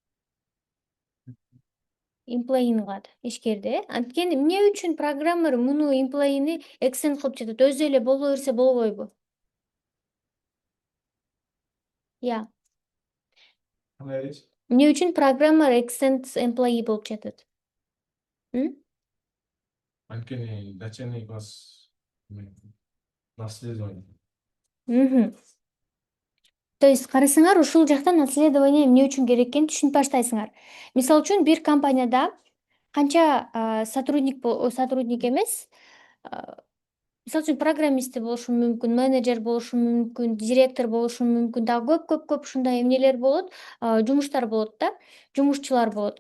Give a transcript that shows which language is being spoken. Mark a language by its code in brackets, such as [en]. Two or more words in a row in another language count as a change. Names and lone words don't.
[ky] Employee'ни кылат, ишкерди. Анткени эмне үчүн программер муну employee'ни extend кылып жатат? Өзү эле боло берсе болбойбу? Я. Эмне үчүн программер [en] extend employee [ky] болуп жатат? [ru] Анткени дочерний класс наследование. То есть [ky] карасаңар, ушул жакта наследование эмне үчүн керек экенин түшүнүп баштайсыңар. Мисалы үчүн бир компанияда канча сотрудник эмес, мисалы үчүн программисти болушу мүмкүн, менеджер болушу мүмкүн, директор болушу мүмкүн, дагы көп ушундай эмнелер болот, жумуштар болот да, жумушчулар болот.